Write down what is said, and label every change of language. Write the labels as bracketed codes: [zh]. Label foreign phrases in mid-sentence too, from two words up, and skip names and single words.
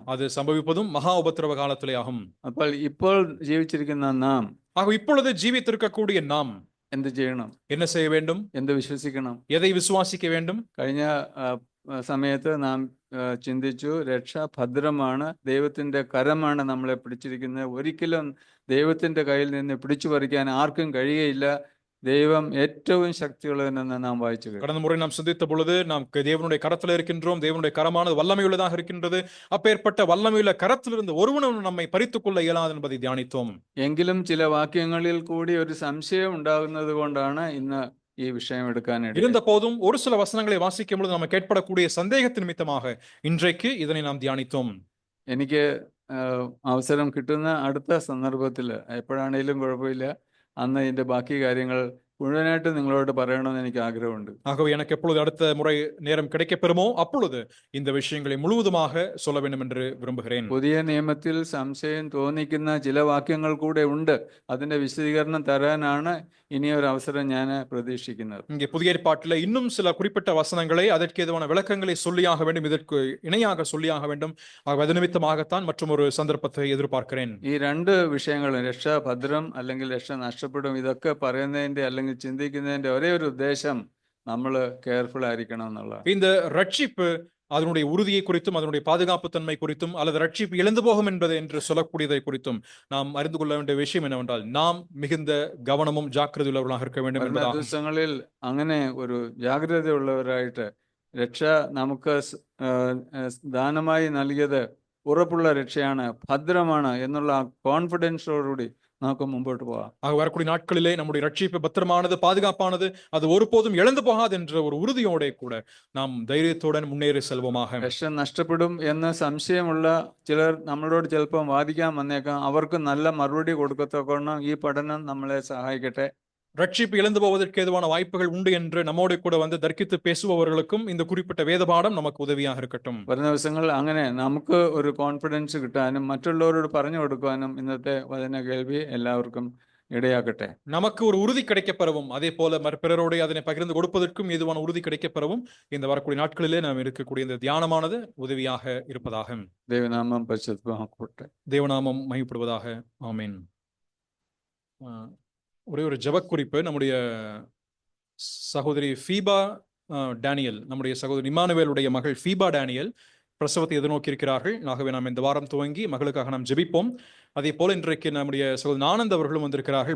[ta] அது சம்பவிப்பதும் மகா உபத்திரவ காலத்திலே ஆகும். [ml] അപ്പോൾ ഇപ്പോൾ ജീവിച്ചിരിക്കുന്ന നാം, [ta] ஆக இப்பொழுது ஜீவித்திருக்கக்கூடிய நாம் [ml] എന്ത് ചെയ്യണം? [ta] என்ன செய்ய வேண்டும்? [ml] എന്ത് വിശ്വസിക്കണം? [ta] எதை விசுவாசிக்க வேண்டும்? [ml] കഴിഞ്ഞ സമയത്ത് നാം ചിന്തിച്ചു, രക്ഷ ഭദ്രമാണ്, ദൈവത്തിന്റെ കരമാണ് നമ്മളെ പിടിച്ചിരിക്കുന്നത്. ഒരിക്കലും ദൈവത്തിന്റെ കയ്യിൽ നിന്ന് പിടിച്ചു പറിക്കാൻ ആർക്കും കഴിയുകയില്ല. ദൈവം ഏറ്റവും ശക്തിയുള്ളവനെന്ന് നാം വായിച്ചു. [ta] கடந்த முறை நாம் சிந்தித்த பொழுது நாம் தேவனுடைய கரத்தில் இருக்கின்றோம், தேவனுடைய கரமானது வல்லமையுள்ளதாக இருக்கின்றது. அப்பேற்பட்ட வல்லமையுள்ள கரத்திலிருந்து ஒருவனும் நம்மை பறித்துக் கொள்ள இயலாது என்பதை தியானித்தோம். [ml] എങ്കിലും ചില വാക്യങ്ങളിൽ കൂടി ഒരു സംശയം ഉണ്ടാകുന്നത് കൊണ്ടാണ് ഇന്ന് ഈ വിഷയം എടുക്കാനായിട്ട്. [ta] இருந்த போதும் ஒரு சில வசனங்களை வாசிக்கும் பொழுது நமக்கு ஏற்படக்கூடிய சந்தேகத்தின் நிமித்தமாக இன்றைக்கு இதனை நாம் தியானித்தோம். [ml] എനിക്ക് അവസരം കിട്ടുന്ന അടുത്ത സന്ദർഭത്തിൽ എപ്പോഴാണേലും കുഴപ്പമില്ല, അന്ന് ഇതിന്റെ ബാക്കി കാര്യങ്ങൾ മുഴുവനായിട്ട് നിങ്ങളോട് പറയണമെന്ന് എനിക്ക് ആഗ്രഹമുണ്ട്. [ta] ஆகவே எனக்கு எப்பொழுது அடுத்த முறை நேரம் கிடைக்கப்பெறுமோ அப்பொழுது இந்த விஷயங்களை முழுவதுமாக சொல்ல வேண்டும் என்று விரும்புகிறேன். [ml] പുതിയ നിയമത്തിൽ സംശയം തോന്നിക്കുന്ന ചില വാക്യങ്ങൾ കൂടെ ഉണ്ട്. അതിന്റെ വിശദീകരണം തരാനാണ് ഇനിയൊരു അവസരം ഞാൻ പ്രതീക്ഷിക്കുന്നത്. [ta] இங்கே புதிய ஏற்பாட்டில் இன்னும் சில குறிப்பிட்ட வசனங்களை அதற்கு ஏதுவான விளக்கங்களை சொல்லியாக வேண்டும், இதற்கு இணையாக சொல்லியாக வேண்டும். அது நிமித்தமாகத்தான் மற்றும் ஒரு சந்தர்ப்பத்தை எதிர்பார்க்கிறேன். [ml] ഈ രണ്ട് വിഷയങ്ങളും രക്ഷാഭദ്രം അല്ലെങ്കിൽ രക്ഷ നഷ്ടപ്പെടും ഇതൊക്കെ പറയുന്നതിന്റെ അല്ലെങ്കിൽ ചിന്തിക്കുന്നതിന്റെ ഒരേ ഒരു ഉദ്ദേശം നമ്മൾ കെയർഫുൾ ആയിരിക്കണം എന്നുള്ള. [ta] இந்த ரட்சிப்பு அதனுடைய உறுதியை குறித்தும் அதனுடைய பாதுகாப்பு தன்மை குறித்தும் அல்லது ரட்சிப்பு இழந்து போகும் என்பது என்று சொல்லக்கூடியதை குறித்தும் நாம் அறிந்து கொள்ள வேண்டிய விஷயம் என்னவென்றால் நாம் மிகுந்த கவனமும் ஜாக்கிரதை உள்ளவர்களாக இருக்க வேண்டும் [ml] വരുന്ന [ta] என்பதாகும். [ml] ദിവസങ്ങളിൽ അങ്ങനെ ഒരു ജാഗ്രതയുള്ളവരായിട്ട് രക്ഷ നമുക്ക് ദാനമായി നൽകിയത് ഉറപ്പുള്ള രക്ഷയാണ്, ഭദ്രമാണ് എന്നുള്ള കോൺഫിഡൻസോടുകൂടി നമുക്ക് മുമ്പോട്ട് പോകാം. [ta] ஆக வரக்கூடிய நாட்களிலே நம்முடைய ரட்சிப்பு பத்திரமானது, பாதுகாப்பானது, அது ஒருபோதும் இழந்து போகாது என்ற ஒரு உறுதியோட கூட நாம் தைரியத்துடன் முன்னேறி செல்வோமாக. [ml] രക്ഷ നഷ്ടപ്പെടും എന്ന് സംശയമുള്ള ചിലർ നമ്മളോട് ചിലപ്പം വാദിക്കാൻ വന്നേക്കാം. അവർക്ക് നല്ല മറുപടി കൊടുക്കത്തക്കവണ്ണം ഈ പഠനം നമ്മളെ സഹായിക്കട്ടെ. [ta] ரட்சிப்பு இழந்து போவதற்கு ஏதுவான வாய்ப்புகள் உண்டு என்று நம்மோடு கூட வந்து தர்க்கித்து பேசுபவர்களுக்கும் இந்த குறிப்பிட்ட வேத பாடம் நமக்கு உதவியாக இருக்கட்டும். [ml] വരുന്ന ദിവസങ്ങളിൽ അങ്ങനെ നമുക്ക് ഒരു കോൺഫിഡൻസ് കിട്ടാനും മറ്റുള്ളവരോട് പറഞ്ഞു കൊടുക്കാനും ഇന്നത്തെ വചന കേൾവി എല്ലാവർക്കും ഇടയാക്കട്ടെ. [ta] நமக்கு ஒரு உறுதி கிடைக்கப்பெறவும் அதே போல பிறரோடு அதனை பகிர்ந்து கொடுப்பதற்கும் ஏதுவான உறுதி கிடைக்கப்பெறவும் இந்த வரக்கூடிய நாட்களிலே நாம் இருக்கக்கூடிய இந்த தியானமானது உதவியாக இருப்பதாக. [ml] ദൈവനാമം പരിശുദ്ധമാക്കട്ടെ. [ta] தேவநாமம் மகிமைப்படுவதாக. ஆமென். ஒரே ஒரு ஜெபக்குறிப்பு. நம்முடைய சகோதரி ஃபீபா டேனியல், நம்முடைய சகோதரி இமானுவேலுடைய மகள் ஃபீபா டேனியல் பிரசவத்தை எதிர்நோக்கி இருக்கிறார்கள். ஆகவே நாம் இந்த வாரம் துவங்கி மகளுக்காக நாம் ஜெபிப்போம். அதே போல இன்றைக்கு நம்முடைய சகோதரன் ஆனந்த் அவர்களும் வந்திருக்கிறார்கள்.